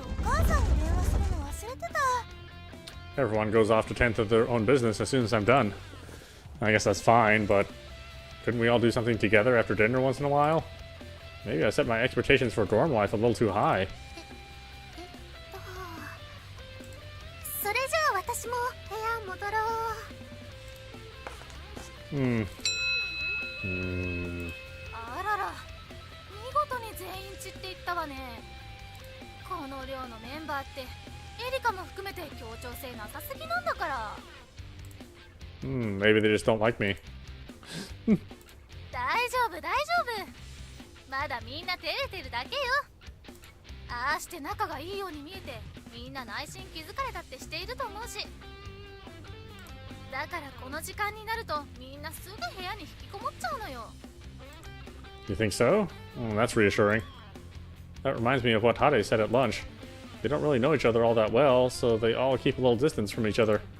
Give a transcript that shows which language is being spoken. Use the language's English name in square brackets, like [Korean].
[Japanese] 私お母さんに電話するの忘れてた。 [English] Everyone goes off to tend to their own business as soon as I'm done. I guess that's fine, but couldn't we all do something together after dinner once in a while? Maybe I set my expectations for dorm life a little too high. [Japanese] それじゃあ私も部屋戻ろう。あらら、見事に全員散っていったわね。この寮のメンバーってエリカも含めて協調性なさすぎなんだから。 [English] Maybe they just don't like me. [Japanese] 大丈夫大丈夫。まだみんな照れてるだけよ。ああして仲がいいように見えて、みんな内心気づかれたってしていると思うし。だからこの時間になるとみんなすぐ部屋に引きこもっちゃうのよ。 [English] You think so? That's reassuring. That reminds me of what Hade said at lunch. They don't really know each other all that well, so they all keep a little distance from each other.